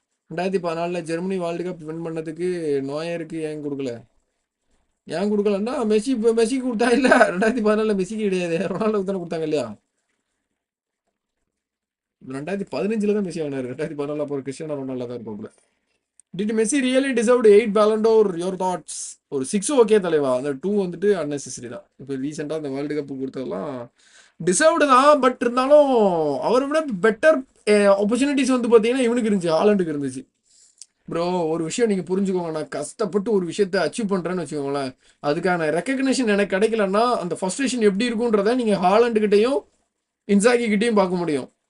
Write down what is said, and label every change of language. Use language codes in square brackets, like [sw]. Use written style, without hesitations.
[ta] 2014 Germany world cup win பண்ணதுக்கு நோயருக்கு ஏன் கொடுக்கலன்னா மெஸ்ஸிக்கு கொடுத்தா இல்லை. 2014 மெஸ்ஸிக்கு கிடையாது, ரொனால்டோக்கு தானே கொடுத்தாங்க இல்லையா? 2015 தான் மெஸ்ஸி ஆனாரு. 2014 அப்போ கிறிஸ்டியானோ ரொனால்டோ தான் இருப்பாப்புல. [en] Did Messi really deserved 8 Ballon d'Or? Your thoughts? [ta] ஒரு 6 ஓகே தலைவா. அந்த 2 வந்துட்டு அன்னெசரி தான். இப்போ ரீசெண்டாக அந்த வேர்ல்டு கப் கொடுத்ததெல்லாம் டிசர்வ்டு தான். பட் இருந்தாலும் அவரை விட பெட்டர் ஆப்பர்ச்சுனிட்டிஸ் வந்து பார்த்தீங்கன்னா இவனுக்கு இருந்துச்சு, ஹாலண்டுக்கு இருந்துச்சு. ப்ரோ ஒரு விஷயம் நீங்கள் புரிஞ்சுக்கோங்க. நான் கஷ்டப்பட்டு ஒரு விஷயத்தை அச்சீவ் பண்ணுறேன்னு வச்சுக்கோங்களேன், அதுக்கான ரெக்கக்னேஷன் எனக்கு கிடைக்கலன்னா அந்த ஃபர்ஸ்ட்ரேஷன் எப்படி இருக்குன்றத நீங்கள் ஹாலண்டுக்கிட்டையும் இன்சாகி கிட்டையும் பார்க்க முடியும்.